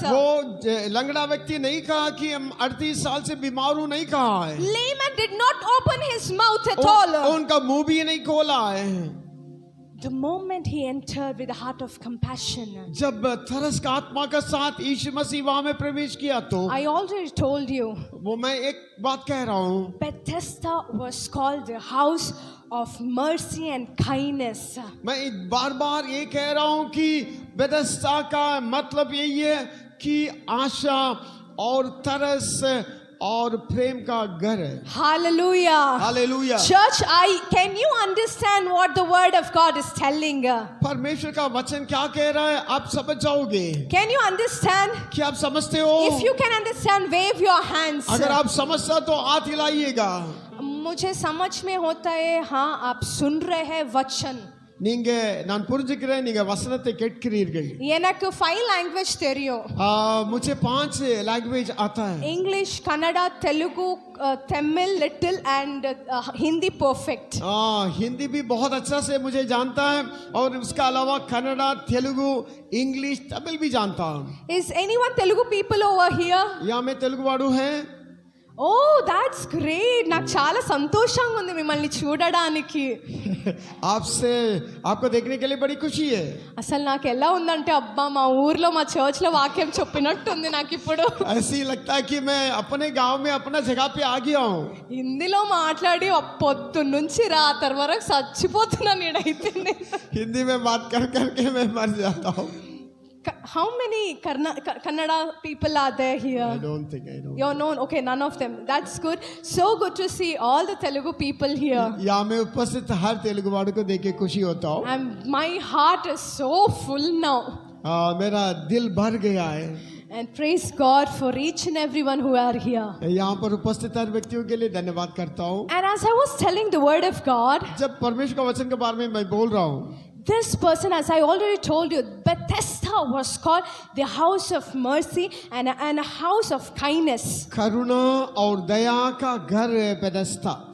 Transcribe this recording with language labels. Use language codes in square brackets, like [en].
[hi] वो लंगड़ा व्यक्ति नहीं कहा कि हम 38 साल से बीमार हूँ, नहीं कहा है। [en] Layman did not open his mouth at all. [hi] उनका मुंह भी नहीं खोला है। [en] The moment he entered with a heart of compassion, [hi] जब तरस का आत्मा के साथ यीशु मसीह वहां में प्रवेश किया तो [en] I already told you, [hi] वो मैं एक बात कह रहा हूँ, [en] Bethesda was called the house of mercy and kindness. [hi] मैं बार बार ये कह रहा हूँ कि बेथेस्दा का मतलब यही है कि आशा और तरस और प्रेम का घर है। [en] Hallelujah. [hi] Hallelujah. [en] Church, can you understand what the word of God is telling? [hi] परमेश्वर का वचन क्या कह रहा है, आप समझ जाओगे। [en] Can you understand? [hi] क्या आप समझते हो? [en] If you can understand, wave your hands. [hi] अगर आप समझते तो हाथ हिलाइएगा। मुझे समझ में होता है, हाँ आप सुन रहे हैं वचन. [ta] நீங்க நான் புரிஞ்சுக்கிறேன், நீங்க வசனத்தை கேட்கிறீர்கள். எனக்கு 5 language தெரியும். [hi] मुझे 5 लैंग्वेज आता है. [en] English, Kannada, Telugu, Tamil little and Hindi perfect. [hi] Hindi भी बहुत अच्छा से मुझे जानता है और उसके अलावा कन्नड़ा, तेलुगु, इंग्लिश, तमिल भी जानता हूँ. [en] Is anyone Telugu people over here? [hi] यहाँ में तेलुगु वाड़ू है. [en] Oh, that's great. [te] నాకు చాలా సంతోషంగా ఉంది మిమ్మల్ని చూడడానికి. [hi] आपसे आपको देखने के लिए बड़ी खुशी है. [te] అసలు నాకు ఎలా ఉందంటే, అబ్బా మా ఊర్లో మా చర్చ్ లో వాక్యం చెప్పినట్టు ఉంది నాకు ఇప్పుడు. [hi] ऐसी लगता है कि मैं अपने गांव में अपना जगह पे आ गया हूँ. [te] హిందీలో మాట్లాడి పొద్దున్న నుంచి రాత్రి వరకు చచ్చిపోతున్నాను నేనైతే. [hi] हिंदी में बात कर करके मैं मर जाता हूँ. [en] How many Kannada people are there here? I don't think. You're known? Okay, none of them. That's good. So good to see all the Telugu people here. [hi] यहाँ में उपस्थित हर तेलुगु वालों को देख के खुशी होता हूँ. [en] And my heart is so full now. [hi] मेरा दिल भर गया है. [en] And praise God for each and everyone who are here. [hi] यहाँ पर उपस्थित हर व्यक्तियों के लिए धन्यवाद करता हूँ. [en] And as I was telling the word of God, [hi] जब परमेश्वर का वचन के बारे में मैं बोल रहा हूँ, [en] this person, as I already told you, Bethesda was called the house of mercy and a house of kindness. [hi] करुणा और दया का घर है बेथेस्दा.